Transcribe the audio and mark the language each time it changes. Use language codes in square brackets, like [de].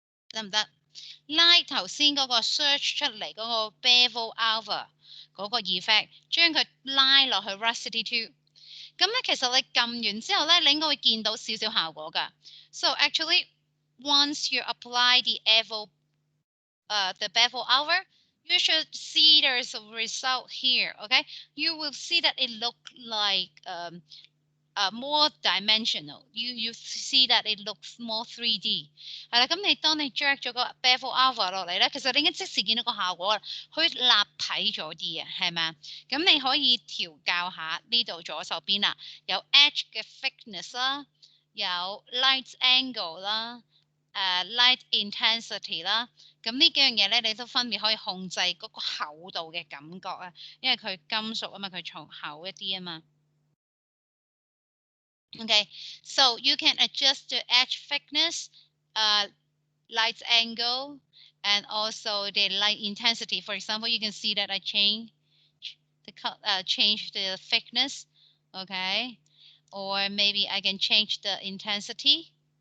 [yue] 得唔得？拉頭先嗰個 search 出嚟嗰個 bevel alpha 嗰個 effect，將佢拉落去 rusty 2。咁咧，其實你撳完之後咧，你應該會見到少少效果㗎。 [en] So actually, once you apply the bevel over, you should see there's a result here. Okay, you will see that it look like more dimensional. You see that it looks more 3D。 [yue] 係啦，咁你當你 drag 咗個 bevel over 落嚟咧，其實你已經即時見到個效果啦，佢立體咗啲啊，係咪？咁你可以調校下呢度左手邊啦，有 edge 嘅 thickness 啦，有 light angle 啦。 light intensity 啦，咁呢幾樣嘢咧，你都分別可以控制嗰個厚度嘅感覺啊，因為佢金屬啊嘛，佢重厚一啲啊嘛。 [en] Okay, so you can adjust the edge thickness, light angle, and also the light intensity. For example, you can see that I change the thickness, okay, or maybe I can change the intensity.